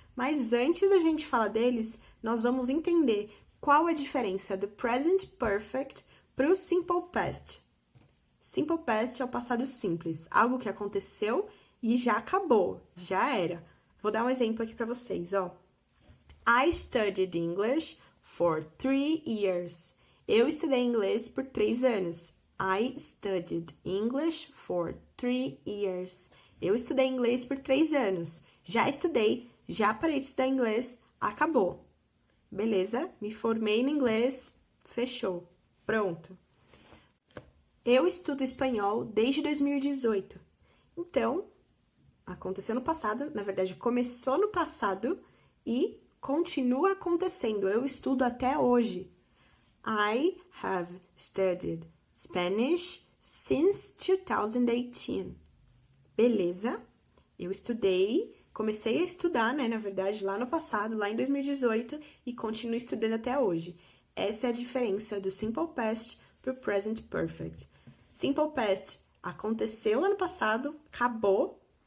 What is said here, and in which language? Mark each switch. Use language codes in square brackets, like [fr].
[pt] Mas antes da gente falar deles, nós vamos entender qual a diferença do Present Perfect para o Simple Past. Simple Past é o passado simples, algo que aconteceu e já acabou, já era. Vou dar um exemplo aqui para vocês, ó. [en] I studied English for 3 years. [pt] Eu estudei inglês por 3 anos. [en] I studied English for 3 years. [pt] Eu estudei inglês por 3 anos. Já estudei, já parei de estudar inglês, acabou. Beleza? Me formei no inglês, fechou. Pronto. Eu estudo espanhol desde 2018. Então, aconteceu no passado, na verdade, começou no passado e continua acontecendo. Eu estudo até hoje. [en] I have studied Spanish since 2018. [pt] Beleza? Eu estudei, comecei a estudar, né, na verdade, lá no passado, lá em 2018, e continuo estudando até hoje. Essa é a diferença do Simple Past para o Present Perfect. Simple Past aconteceu lá no passado, acabou.